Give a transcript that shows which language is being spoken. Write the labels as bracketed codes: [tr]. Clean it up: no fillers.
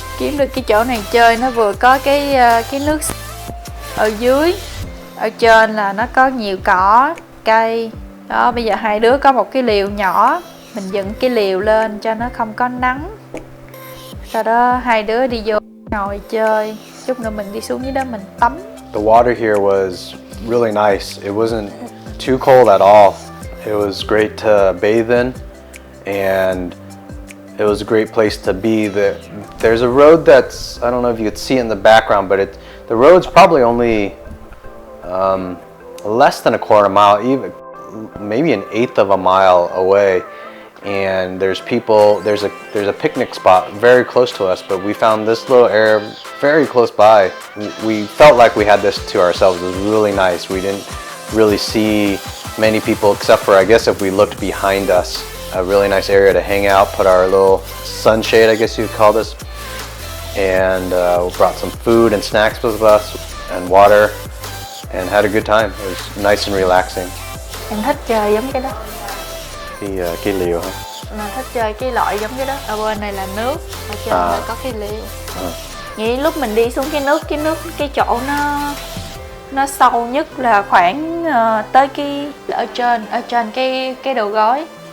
[vi] Kiếm được cái chỗ này chơi, nó vừa có cái nước ở dưới, ở trên là nó có nhiều cỏ, cây. Đó, bây giờ hai đứa có một cái lều nhỏ, mình dựng cái lều lên cho nó không có nắng. Sau đó hai đứa đi vô ngồi chơi, chút nữa mình đi xuống dưới đó mình tắm. [en] The water here was really nice. It wasn't too cold at all. It was great to bathe in, and it was a great place to be. There's a road that's, I don't know if you could see it in the background, but the road's probably only less than a quarter mile, even maybe an eighth of a mile away. And there's a picnic spot very close to us, but we found this little area very close by. We felt like we had this to ourselves. It was really nice. We didn't really see many people, except for, I guess, if we looked behind us. A really nice area to hang out, put our little sunshade, I guess you'd call this, and we brought some food and snacks with us and water, and had a good time. It was nice and relaxing. [vi] Em thích chơi giống cái đó. Cái liều hả? Mà thích chơi cái loại giống cái đó. Ở bên này là nước, ở trên là có cái liều. Nghĩ lúc mình đi xuống cái chỗ nó sâu nhất là khoảng tới cái ở trên cái đầu gối.